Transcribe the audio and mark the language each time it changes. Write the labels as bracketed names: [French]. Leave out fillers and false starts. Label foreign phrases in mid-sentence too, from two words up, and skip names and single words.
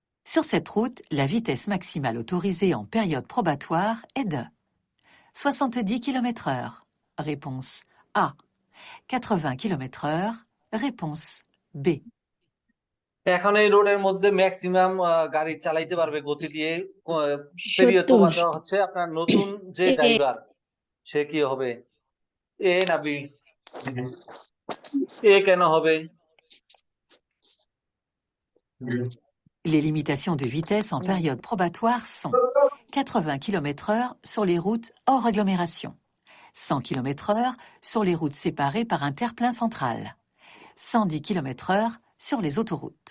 [French] Sur cette route, la vitesse maximale autorisée en période probatoire est de 70 km/h. Réponse A. 80 km/h. Réponse B. [Bangla] এখন এই রোডের মধ্যে ম্যাক্সিমাম গাড়ি চালাইতে পারবে গতি দিয়ে পেরিয়ড প্রবাহ হচ্ছে আপনার নতুন যে ড্রাইভার সে কি হবে এ না বি এ কেন হবে [French] Les limitations de vitesse en période probatoire sont 80 km/h sur les routes hors agglomération, 100 km/h sur les routes séparées par un terre-plein central, 110 km/h sur les autoroutes.